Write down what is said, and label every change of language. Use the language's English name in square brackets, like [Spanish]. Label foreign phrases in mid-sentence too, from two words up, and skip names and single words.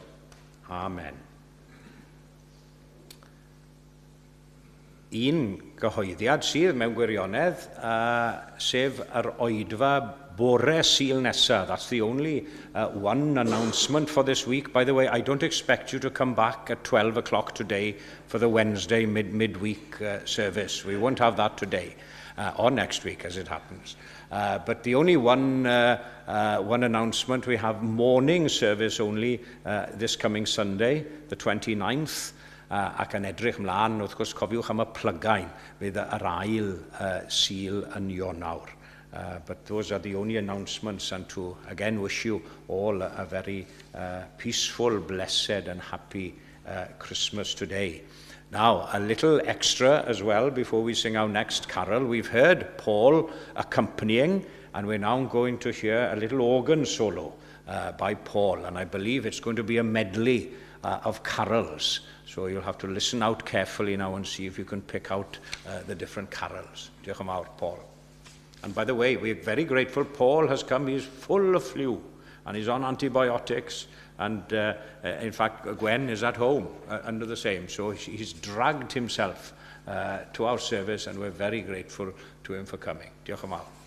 [Welsh] Amen. Un gyhoeddiad sydd mewn gwirionedd, sef yr oedfa bore Sul nesa. [English] That's the only one announcement for this week. By the way, I don't expect you to come back at 12 o'clock today for the Wednesday midweek service. We won't have that today, or next week as it happens. But the only one announcement, we have morning service only this coming Sunday, the 29th. [Welsh] Ac yn edrych mlaen, wrth gwrs, cofiwch am y plygain, fydd yr ail Sul yn Ionawr. [English] But those are the only announcements, and to again wish you all a very peaceful, blessed and happy Christmas today. Now, a little extra as well before we sing our next carol. We've heard Paul accompanying and we're now going to hear a little organ solo by Paul, and I believe it's going to be a medley of carols. So you'll have to listen out carefully now and see if you can pick out the different carols. [Welsh] Diolch yn fawr, Paul. [English] And by the way, we're very grateful. Paul has come, he's full of flu, and he's on antibiotics, and in fact, Gwen is at home under the same, so he's dragged himself to our service, and we're very grateful to him for coming. [Welsh] Diolch yn fawr.